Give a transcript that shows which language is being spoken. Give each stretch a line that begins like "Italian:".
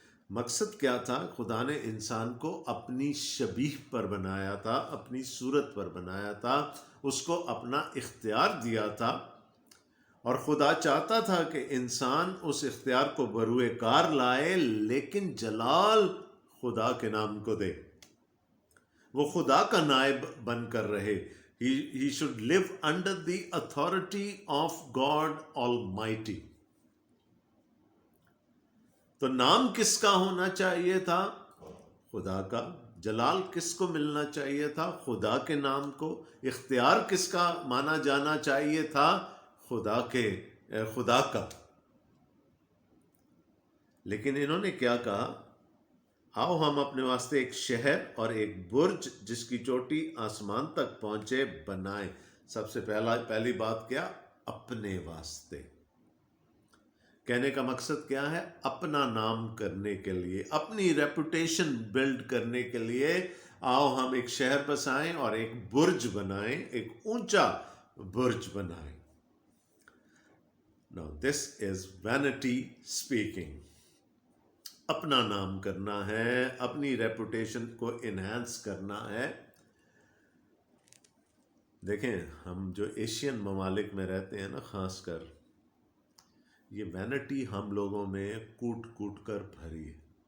Urdu: مقصد کیا تھا؟ خدا نے انسان کو اپنی شبیہ پر بنایا تھا, اپنی صورت پر بنایا تھا, اس کو اپنا اختیار دیا تھا, اور خدا چاہتا تھا کہ انسان اس اختیار کو بروئے کار لائے, لیکن جلال خدا کے نام کو دے, وہ خدا کا نائب بن کر رہے.
English: He should live under the authority of God Almighty.
Urdu: تو نام کس کا ہونا چاہیے تھا؟ خدا کا. جلال کس کو ملنا چاہیے تھا؟ خدا کے نام کو. اختیار کس کا مانا جانا چاہیے تھا؟ خدا کا. لیکن انہوں نے کیا کہا؟ آؤ ہم اپنے واسطے ایک شہر اور ایک برج جس کی چوٹی آسمان تک پہنچے بنائیں. سب سے پہلی بات کیا؟ اپنے واسطے. کہنے کا مقصد کیا ہے؟ اپنا نام کرنے کے لیے, اپنی ریپوٹیشن بلڈ کرنے کے لیے آؤ ہم ایک شہر بسائیں اور ایک برج بنائیں, ایک اونچا برج بنائیں.
English: Now this is vanity speaking.
Urdu: اپنا نام کرنا ہے, اپنی ریپوٹیشن کو انہینس کرنا ہے. دیکھیں, ہم جو ایشین ممالک میں رہتے ہیں نا, خاص کر یہ وینٹی ہم لوگوں میں کوٹ کوٹ کر بھری ہے.